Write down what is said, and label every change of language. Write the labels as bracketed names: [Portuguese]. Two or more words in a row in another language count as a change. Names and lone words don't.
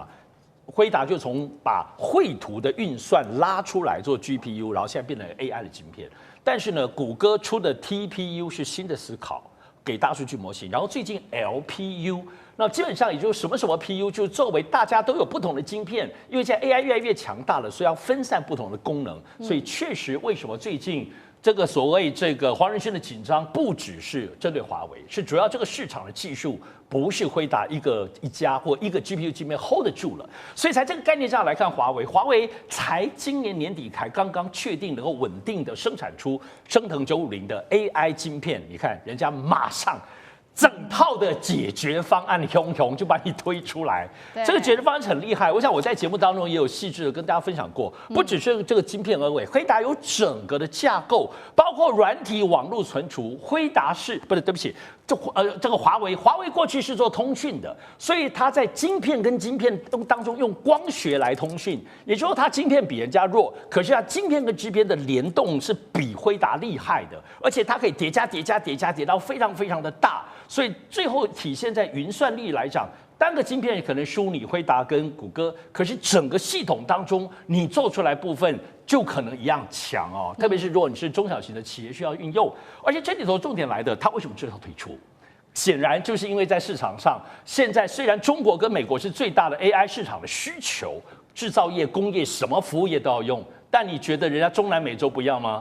[Chinese] 輝達就從把繪圖的運算拉出來做 GPU， 然後現在變成 AI 的晶片。但是呢，谷歌出的 TPU 是新的思考，給大數據模型。然後最近 LPU， 那基本上也就是什麼什麼 PU， 就是作為大家都有不同的晶片，因為現在 AI 越來越強大了，所以要分散不同的功能。所以確實，為什麼最近這個所謂這個黃仁勳的緊張，不只是針對華為，是主要這個市場的技術不是輝達一家或一個 GPU 晶片 hold 得住了，所以在這個概念上來看，華為才今年年底才剛剛確定能夠穩定的生產出昇騰950的 AI 晶片，你看人家馬上整套的解決方案，熊就把你推出來。這個解決方案很厲害，我想我在節目當中也有細緻的跟大家分享過，不只是這個晶片而已，輝達有整個的架構，包括軟體、網絡存儲。輝達是不是？對不起，這個華為過去是做通訊的，所以它在晶片跟晶片當中用光學來通訊，也就是說它晶片比人家弱，可是它晶片跟晶片的聯動是比輝達厲害的，而且它可以疊加到非常非常的大。所以最後體現在雲算力來講，單個晶片可能輸你輝達跟谷歌，可是整個系統當中你做出來部分就可能一樣強哦。特別是如果你是中小型的企業需要運用，而且這裡頭重點來的，它為什麼這套推出？顯然就是因為在市場上，現在雖然中國跟美國是最大的 AI 市場的需求，製造業、工業什麼服務業都要用，但你覺得人家中南美洲不要嗎？